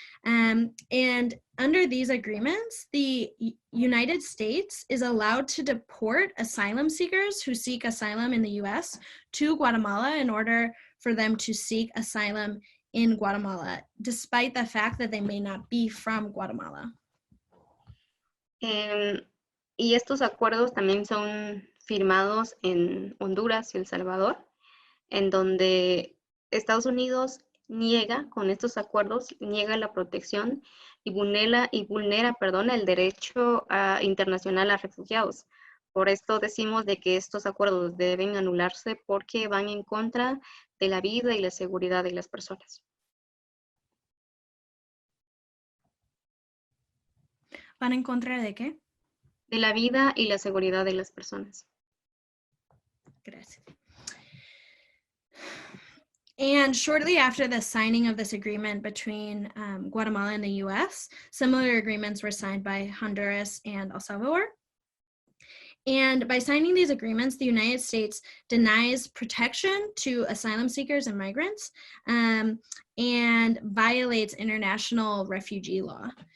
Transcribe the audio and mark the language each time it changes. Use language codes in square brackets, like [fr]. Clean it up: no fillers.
[en] And under these agreements, the United States is allowed to deport asylum seekers who seek asylum in the US to Guatemala in order for them to seek asylum in Guatemala, despite the fact that they may not be from Guatemala. [es] Y estos acuerdos también son firmados en Honduras y El Salvador, en donde Estados Unidos niega, con estos acuerdos, niega la protección y vulnera el derecho internacional a refugiados. Por esto decimos de que estos acuerdos deben anularse porque van en contra de la vida y la seguridad de las personas. ¿Van en contra de qué? De la vida y la seguridad de las personas. Gracias. [en] And shortly after the signing of this agreement between Guatemala and the US, similar agreements were signed by Honduras and El Salvador. And by signing these agreements, the United States denies protection to asylum seekers and migrants and violates international refugee law.